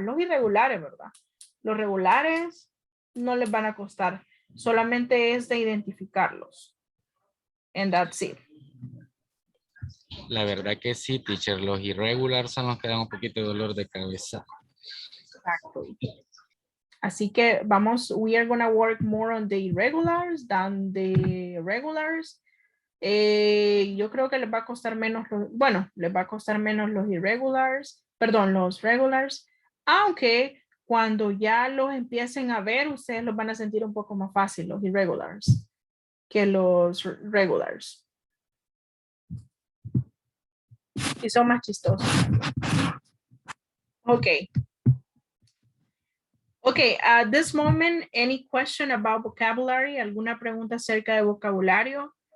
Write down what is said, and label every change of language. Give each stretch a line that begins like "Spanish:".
Spanish: Los irregulares, ¿verdad? Los regulares no les van a costar. Solamente es de identificarlos.
English: And that's it.
Spanish: La verdad que sí, teacher. Los irregulares son los que dan un poquito de dolor de cabeza. Exacto. Así que
English: we are going to work more on the irregulars than the regulars.
Spanish: Yo creo que les va a costar menos, les va a costar menos los irregulars, perdón, los regulars, aunque cuando ya los empiecen a ver, ustedes los van a sentir un poco más fácil, los irregulars, que los regulars. Y son más chistosos. Okay.
English: Okay, at this moment, any question about vocabulary?
Spanish: ¿Alguna pregunta acerca de vocabulario?